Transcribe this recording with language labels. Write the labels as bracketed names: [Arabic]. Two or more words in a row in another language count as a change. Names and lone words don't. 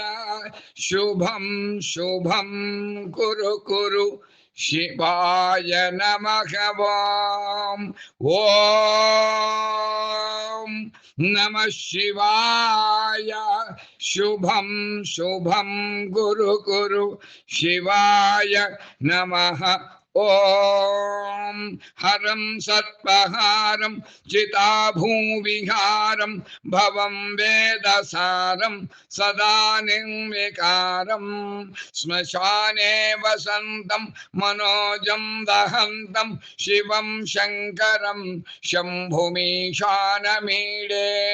[Sanskrit] शुभं शुभं कुरु कुरु शिवाय नमः। ॐ नमः शिवाय। शुभं शुभं गुरु गुरु शिवाय नमः। ఓం హరం సత్పహారం చితాభూవిహారం భవం వేదసారం సదా నిర్వికారం శ్మశానే వసంతం మనోజం దహంతం శివం శంకరం శంభుమీశానమీడే.